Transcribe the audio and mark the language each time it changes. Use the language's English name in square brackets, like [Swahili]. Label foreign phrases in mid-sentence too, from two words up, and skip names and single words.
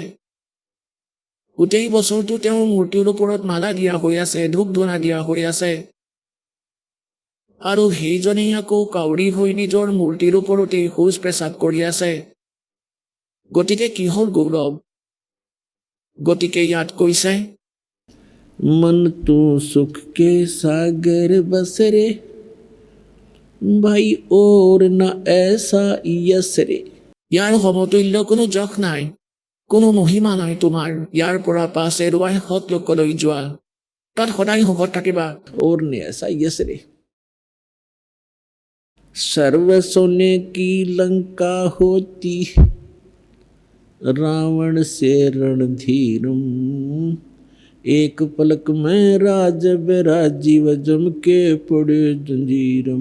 [Assamese] গোটেই বছৰটো তেওঁৰ মূৰ্তিৰ ওপৰত মালা দিয়া হৈ আছে, ধূপ ধূনা দিয়া হৈ আছে। আৰু সেইজনেই আকৌ কাউৰী হৈ নিজৰ মূৰ্তিৰ ওপৰতেই শৌচ পেচাব কৰি আছে। গতিকে কিহৰ গৌৰৱ? গতিকে ইয়াত কৈছে [Hindi] मन तू सुख के सागर बसरे, भाई और न ऐसा यसरे। [Assamese] ইয়াৰ সমতুল্য কোনো যশ নাই, কোনো মহিমা নাই তোমাৰ। ইয়াৰ পৰা পাছ এৰুৱাই সৎ লোকলৈ যোৱা, তাত সদায় সুখত থাকিবা। [Hindi] और न ऐसा यसरे। सर्व सोने की लंका होती, रावण से रणधीरम, एक पलक में राज राजीव जम के पड़े जंजीरम।